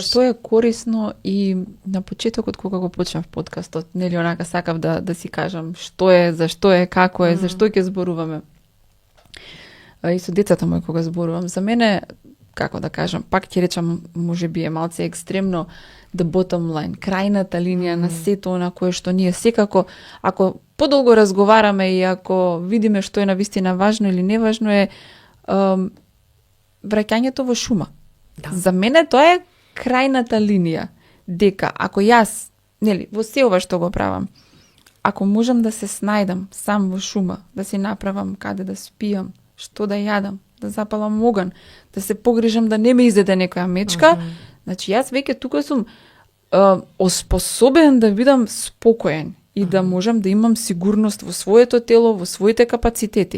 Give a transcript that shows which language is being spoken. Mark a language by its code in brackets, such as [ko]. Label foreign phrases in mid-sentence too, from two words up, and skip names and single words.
[mk] Што е корисно и на почетокот кога го почнав подкастот, нели онака сакав да си кажам што е, зашто е, како е, зашто ќе зборуваме. И со децата мои кога зборувам, за мене, како да кажам, пак ќе речам, можеби е малце екстремно, [en] the bottom line, [mk] крајната линија на сето на кое што ние секако, ако подолго разговараме и ако видиме што е навистина важно или неважно, е враќањето во шума. Да. За мене тоа е крајната линија, дека ако јас, нели, во се ова што го правам, ако можам да се снајдам сам во шума, да си направам каде да спијам, што да јадам, да запалам оган, да се погрижам да не ме изеде некоја мечка, значи јас веќе тука сум оспособен да бидам спокоен и да можам да имам сигурност во своето тело, во своите капацитети.